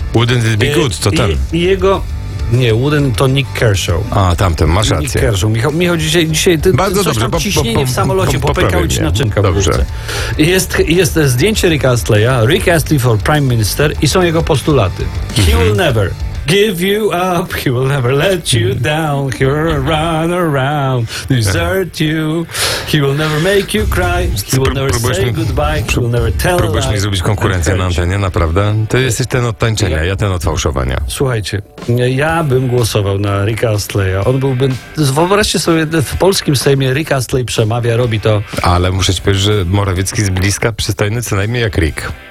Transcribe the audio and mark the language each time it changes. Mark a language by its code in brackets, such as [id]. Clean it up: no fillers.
[en] Wouldn't it be good? [pl] To ten. To Nick Kershaw. A, tamten, masz rację. Nick Kershaw. Michał dzisiaj ty bardzo dobrze, tam ciśnienie w samolocie, popękały ci naczynka. Dobrze. Jest zdjęcie Ricka Astleya, [en] Rick Astley for Prime Minister, [pl] i są jego postulaty. [en] He will never give you up, he will never let you down, he will run around, desert you, he will never make you cry, he will never say goodbye, he will never tell lies. [pl] Próbujesz mi zrobić konkurencję na antenie, naprawdę? Ty jesteś ten od tańczenia, ja ten od fałszowania. Słuchajcie, ja bym głosował na Ricka Astleya. On byłby, wyobraźcie sobie, w polskim Sejmie Rick Astley przemawia, robi to. Ale muszę ci powiedzieć, że Morawiecki z bliska przystojny co najmniej jak Rick.